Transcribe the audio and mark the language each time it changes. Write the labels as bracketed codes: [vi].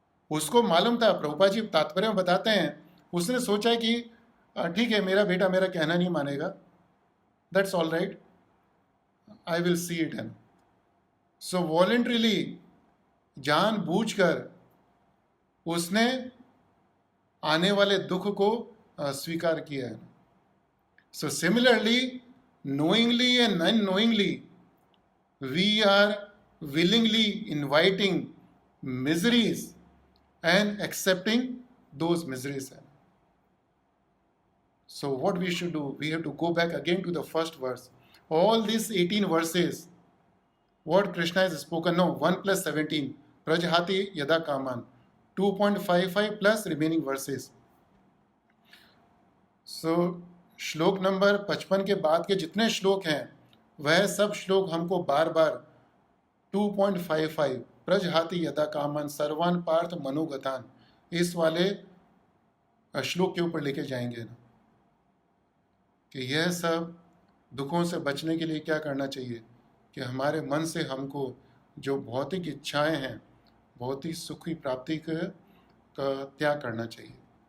[hi] उसको मालूम था, प्रभुपाद जी तात्पर्य में बताते हैं, उसने सोचा कि ठीक है, मेरा बेटा मेरा कहना नहीं मानेगा, [en] That's all right, I will see it. And so voluntarily, [hi] जानबूझकर उसने आने वाले दुख को स्वीकार किया है। [en] So similarly, knowingly and unknowingly, we are willingly inviting miseries and accepting those miseries. So what we should do, we have to go back again to the first verse. All these 18 verses, what Krishna has spoken, no, 1 plus 17, Prajahati Yada Kaman, 2.55 plus remaining verses. [hi] So श्लोक number 55 के बाद के जितने श्लोक हैं, वह सब श्लोक हमको बार बार 2.55 [sa] प्रजहाति यदा कामन सर्वान पार्थ मनोगतान, [hi] इस वाले श्लोक के ऊपर लेके जाएंगे ना, कि यह सब दुखों से बचने के लिए क्या करना चाहिए, कि हमारे मन से हमको जो भौतिक इच्छाएं हैं, भौतिक सुख की प्राप्ति का त्याग करना चाहिए।